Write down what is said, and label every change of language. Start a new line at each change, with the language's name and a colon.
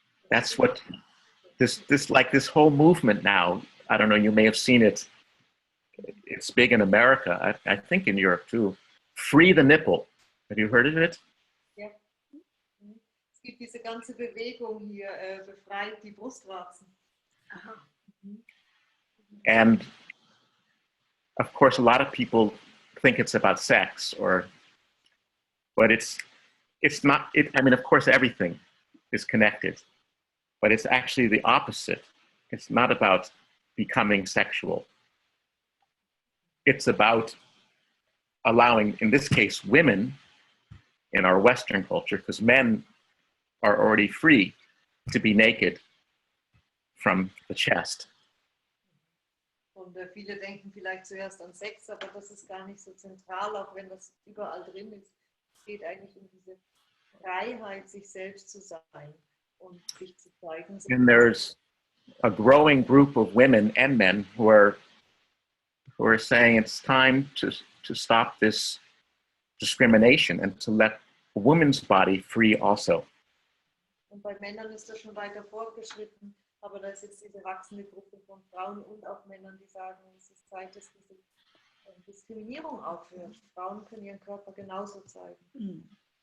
English: That's what this whole movement now, I don't know, you may have seen it. It's big in America, I think in Europe too. Free the nipple. Have you heard of it?
German: Ja. Es gibt diese ganze Bewegung hier, befreit die Brustwarzen.
English: And of course, a lot of people think it's about sex, but it's not. I mean, of course, everything is connected, but it's actually the opposite. It's not about becoming sexual. It's about allowing, in this case, women in our Western culture, because men are already free to be naked from the chest.
German: Und viele denken vielleicht zuerst an Sex, aber das ist gar nicht so zentral, auch wenn das überall drin ist. Es geht eigentlich um diese Freiheit, sich selbst zu sein und sich zu zeigen.
English: And there's a growing group of women and men who are saying it's time to stop this discrimination and to let a woman's body free also.
German: Und bei Männern ist das schon weiter fortgeschritten, aber da ist jetzt diese wachsende Gruppe von Frauen und auch Männern, die sagen, es ist Zeit, dass diese Diskriminierung aufhört. Frauen können ihren Körper genauso zeigen.